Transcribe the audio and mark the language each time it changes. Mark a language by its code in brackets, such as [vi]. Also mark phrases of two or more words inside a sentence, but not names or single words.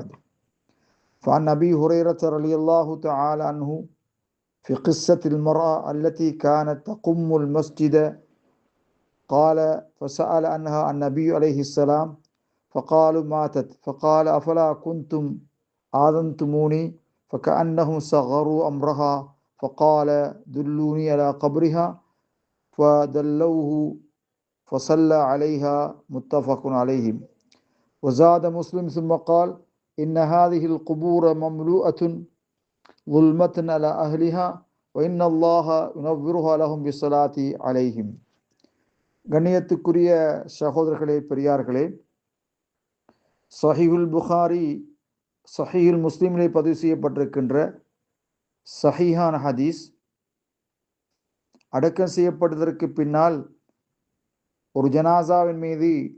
[ar] فعن أبي هريرة رضي الله تعالى عنه في قصة المرأة التي كانت تقم المسجد قال فسأل عنها النبي عليه السلام فقالوا ماتت فقال أفلا كنتم آذنتموني فكأنهم صغروا أمرها فقال دلوني على قبرها فدلوه فصلى عليها متفق عليه. وزاد مسلم ثم قال إن هذه القبور مملوءة ظلمة على أهلها وإن الله ينورها لهم بالصلاة عليهم. [ta] கண்ணியத்துக்குரிய சகோதரர்களே, பெரியார்களே, சஹீஹுல் புகாரி சஹீஹுல் முஸ்லிமிலே பதிவு செய்யப்பட்டிருக்கின்ற சஹீஹான ஹதீஸ், அடக்கம் செய்யப்பட்டதற்கு பின்னால் ஒரு ஜனாசாவின் மீது